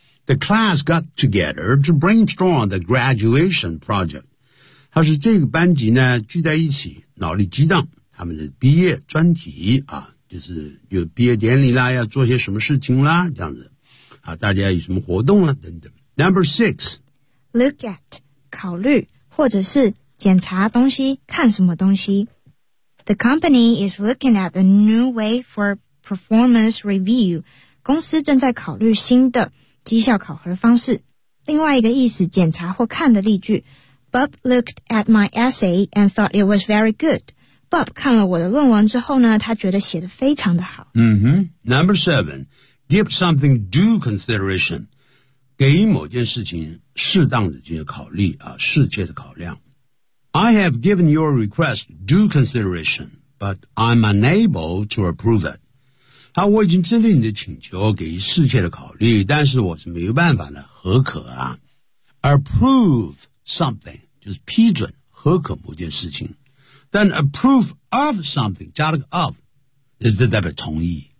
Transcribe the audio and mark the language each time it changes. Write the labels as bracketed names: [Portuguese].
[English] The class got together to brainstorm the graduation project. [Chinese] 他说这个班级呢聚在一起脑力激荡，他们的毕业专题啊，就是有毕业典礼啦，要做些什么事情啦，这样子啊，大家有什么活动啦等等。 [English] Number six. [Chinese] Look at, 考虑或者是检查东西，看什么东西。 [English] The company is looking at a new way for performance review. [Chinese] 公司正在考虑新的绩效考核方式。另外一个意思检查或看的例句， [English] Bob looked at my essay and thought it was very good. [Chinese] Bob 看了我的论文之后呢，他觉得写得非常的好。 [English] Number seven, give something due consideration. [Chinese] 给某件事情适当的进行考虑啊，适切的考量。 [English] I have given your request due consideration, but I'm unable to approve it. [Chinese] 好，我已经针对你的请求给予适切的考虑，但是我是没有办法的，何可啊。 Approve something 就是批准何可某件事情，但 approve of something 加了个 of 就是代表同意。